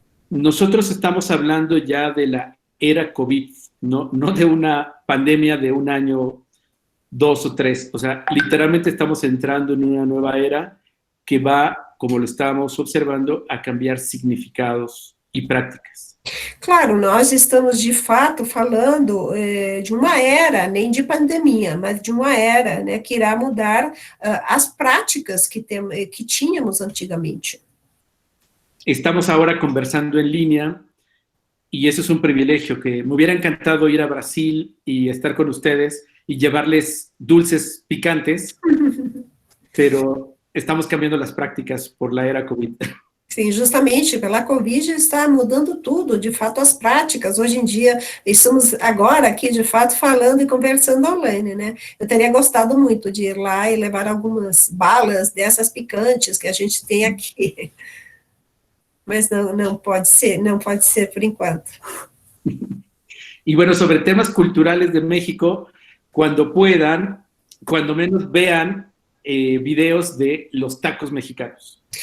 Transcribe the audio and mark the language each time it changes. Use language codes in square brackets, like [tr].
[es] Nosotros estamos hablando ya de la era COVID, no de una pandemia de un año, 2 o 3. O sea, literalmente estamos entrando en una nueva era que va, como lo estábamos observando, a cambiar significados y prácticas. [pt] Claro, nós estamos de fato falando de uma era, nem de pandemia, mas de uma era, né, que irá mudar as práticas que tínhamos antigamente. [es] Estamos ahora conversando en línea y eso es un privilegio, que me hubiera encantado ir a Brasil y estar con ustedes y llevarles dulces picantes, pero estamos cambiando las prácticas por la era COVID. [pt] Sim, justamente pela Covid está mudando tudo, de fato, as práticas. Hoje em dia, estamos agora aqui, de fato, falando e conversando online, né? Eu teria gostado muito de ir lá e levar algumas balas dessas picantes que a gente tem aqui. Mas não pode ser por enquanto. [es] Y bueno, sobre temas culturales de México, cuando puedan, cuando menos vean videos de los tacos mexicanos.